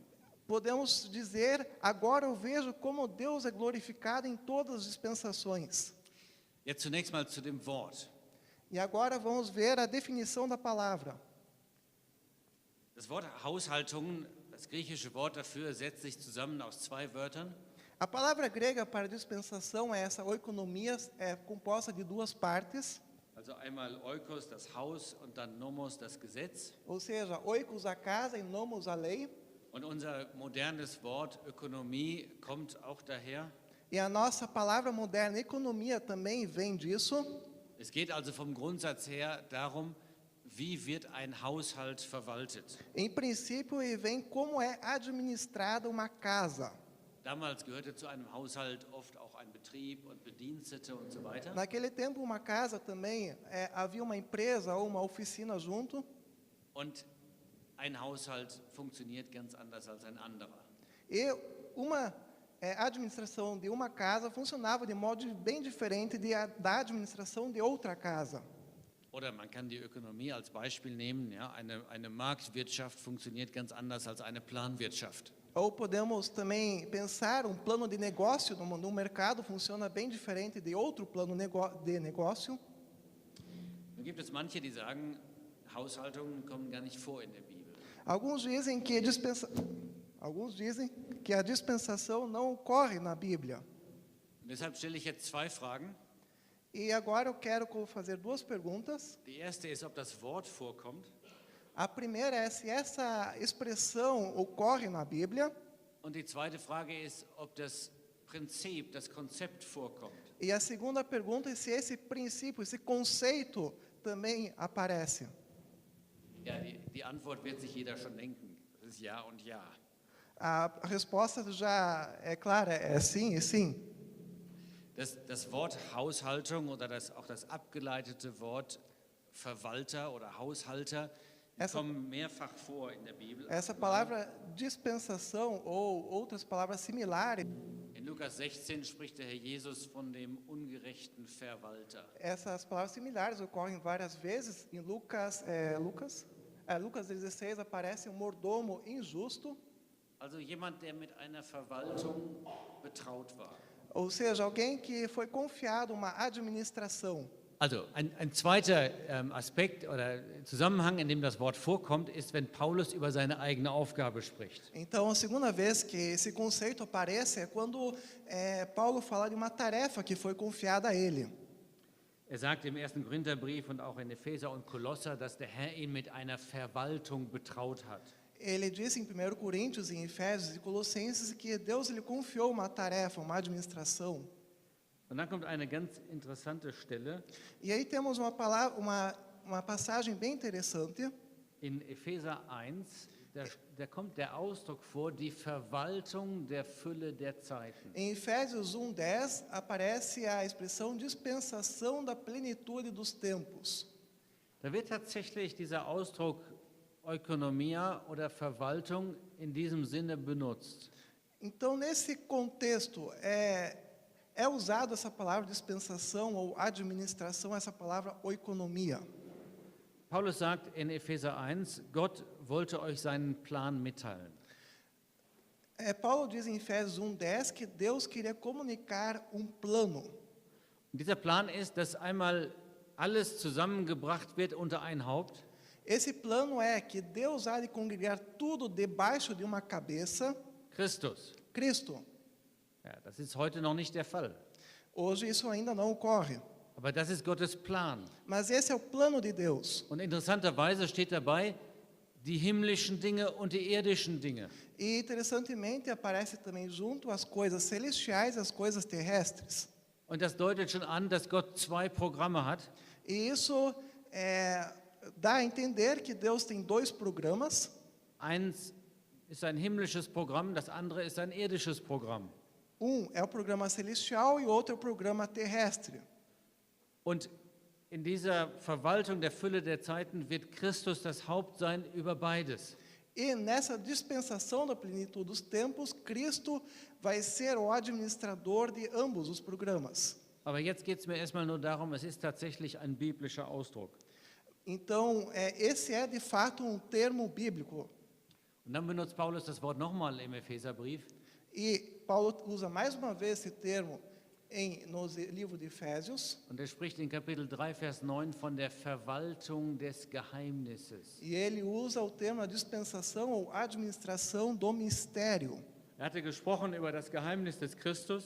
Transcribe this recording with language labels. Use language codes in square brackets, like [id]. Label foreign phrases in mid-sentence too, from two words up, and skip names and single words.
[pt] podemos dizer, agora eu vejo como Deus é glorificado em todas as dispensações. [de] Jetzt zunächst mal zu dem Wort. [pt] E agora vamos ver a definição da palavra. [de] Das Wort Haushaltung, das griechische Wort dafür, setzt sich zusammen aus zwei Wörtern. [pt] A palavra grega para dispensação é essa oikonomias, é composta de duas partes, [de] Also einmal Oikos, das Haus, und dann Nomos, das Gesetz. [pt] ou seja, oikos a casa e nomos a lei. [de] Und unser modernes Wort Ökonomie kommt auch daher. [pt] E a nossa palavra moderna, economia, também vem disso. [de] Es geht also vom Grundsatz her darum, wie wird ein Haushalt verwaltet. [pt] Em princípio, e vem como é administrada uma casa. [de] Damals gehörte zu einem Haushalt oft auch ein Betrieb und Bedienstete und so weiter. [pt] Naquele tempo, uma casa também, havia uma empresa ou uma oficina junto. [de] Und ein Haushalt funktioniert ganz anders als ein anderer. [pt] E uma administração de uma casa funcionava de modo bem diferente da administração de outra casa. [de] Oder man kann die Ökonomie als Beispiel nehmen. Ja, eine Marktwirtschaft funktioniert ganz anders als eine Planwirtschaft. [pt] Ou podemos também pensar, um plano de negócio no mercado funciona bem diferente de outro plano de negócio. [de] Nun gibt es manche, die sagen, Haushaltungen kommen gar nicht vor in der Bibel. [pt] Alguns dizem que a dispensação não ocorre na Bíblia. [de] Und deshalb stelle ich jetzt zwei Fragen. [pt] E agora eu quero fazer duas perguntas. [de] Die erste ist, ob das Wort vorkommt. [pt] A primeira é se essa expressão ocorre na Bíblia. [de] Und die zweite Frage ist, ob das Prinzip, das Konzept vorkommt. [pt] E a segunda pergunta é se esse princípio, esse conceito também aparece. [de] Ja, die Antwort wird sich jeder schon denken. Das ist ja und ja. [pt] A resposta já é clara, é sim e sim. [de] Das Wort Haushaltung oder auch das abgeleitete Wort Verwalter oder Haushalter kommen mehrfach vor in der Bibel. [pt] Essa palavra dispensação ou outras palavras similares. [de] In Lukas 16 spricht der Herr Jesus von dem ungerechten Verwalter. [pt] Essas palavras similares ocorrem várias vezes. Em Lucas 16 aparece um mordomo injusto. [de] Also jemand, der mit einer Verwaltung betraut war. [pt] Ou seja, alguém que foi confiado uma administração. [de] Also ein zweiter Aspekt oder Zusammenhang, in dem das Wort vorkommt, ist, wenn Paulus über seine eigene Aufgabe spricht. [pt] Então, a segunda vez que esse conceito aparece é quando Paulo fala de uma tarefa que foi confiada a ele. [de] Er sagt im 1. Korintherbrief und auch in Epheser und Kolosser, dass der Herr ihn mit einer Verwaltung betraut hat. [pt] Ele disse em 1 Coríntios, em Efésios e Colossenses que Deus lhe confiou uma tarefa, uma administração. [de] Und dann kommt eine ganz interessante Stelle. [pt] E aí temos uma passagem bem interessante. [de] In Epheser 1, da kommt der Ausdruck vor, die Verwaltung der Fülle der Zeiten. [pt] Em Efésios 1:10 aparece a expressão dispensação da plenitude dos tempos. [de] Da wird tatsächlich dieser Ausdruck Ökonomia oder Verwaltung in diesem Sinne benutzt. [pt] Então, nesse contexto, é usado essa palavra dispensação ou administração, essa palavra oikonomia. [de] Paulus sagt in Epheser 1, Gott wollte euch seinen Plan mitteilen. [pt] Paulo diz em Efésios 1:10 que Deus queria comunicar um plano. [de] Und dieser Plan ist, dass einmal alles zusammengebracht wird unter ein Haupt. [pt] Esse plano é que Deus há de congregar tudo debaixo de uma cabeça, [de] Christus. [pt] Cristo. [de] Ja, das ist heute noch nicht der Fall. [pt] Hoje isso ainda não ocorre, [de] Aber das ist Gottes Plan. [pt] mas esse é o plano de Deus. [de] Und interessanterweise steht dabei, die himmlischen Dinge und die irdischen Dinge. [pt] E interessantemente aparece também junto as coisas celestiais e as coisas terrestres. [de] Und das deutet schon an, dass Gott zwei Programme hat. [pt] E isso dá a entender que Deus tem dois programas. [de] Eins ist ein himmlisches Programm, das andere ist ein irdisches Programm. [pt] Um é o programa celestial e o outro é o programa terrestre. [de] Und in dieser Verwaltung der Fülle der Zeiten wird Christus das Haupt sein über beides. [pt] E nessa dispensação da plenitude dos tempos, Cristo vai ser o administrador de ambos os programas. [de] Aber jetzt geht es mir erstmal nur darum, es ist tatsächlich ein biblischer Ausdruck. [pt] Então, esse é de fato um termo bíblico. [de] Und dann benutzt Paulus das Wort nochmal im Epheserbrief. [pt] E Paulo usa mais uma vez esse termo no livro de Efésios. [de] Und er spricht in Kapitel 3, Vers 9 von der Verwaltung des Geheimnisses. [pt] E ele usa o termo a dispensação ou administração do mistério. [de] Er hatte gesprochen über das Geheimnis des Christus,